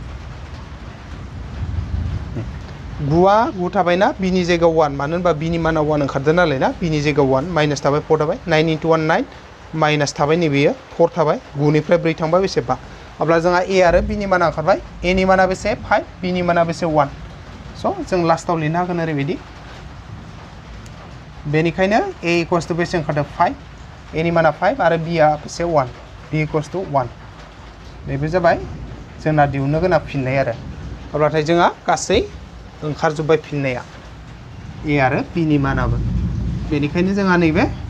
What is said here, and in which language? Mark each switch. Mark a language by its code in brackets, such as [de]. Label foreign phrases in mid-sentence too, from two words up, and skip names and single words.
[brx] 9आ 9 थाबायना b नि जायगायाव 1 मानो होनबा b नि माना 1 ओंखारदो नालाय ना b नि जायगायाव 1 माइनास थाबाय 4 थाबाय 9 * 1 9 माइनास थाबाय नैबेयो 4 थाबाय 9 निफ्राय 4 थांबा बेसे 5 अब्ला जोंहा a आरो b नि माना ओंखारबाय a नि माना बेसे 5 b नि माना बेसे 1 स' जों लास्टाव लिरनो हागोन ओरैबायदि बेनिखायनो a [en] equals to [brx] बेसे ओंखारदों 5 a नि माना 5 आरो b आ बेसे 1 b [en] equals to [brx] 1 बेबो जाबाय जोंना दिहुननो गोनां फिननाय आरो अब्लाथाय जोंहा गासै ओंखारजोब्बाय फिननाया a आरो b नि मानाबो बेनिखायनो जोंहा नैबे